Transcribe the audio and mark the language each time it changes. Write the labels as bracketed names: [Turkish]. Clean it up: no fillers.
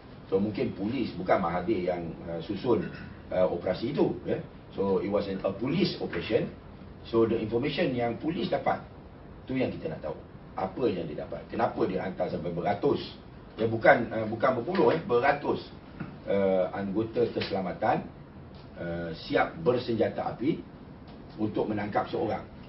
[Malay] So mungkin polis, bukan Mahathir yang susun operasi itu. [English] So it was a police operation. So the information [Malay] yang polis dapat, tu yang kita nak tahu. Apa yang dia dapat, kenapa dia hantar sampai beratus, bukan berpuluh, beratus anggota keselamatan siap bersenjata api untuk menangkap seorang.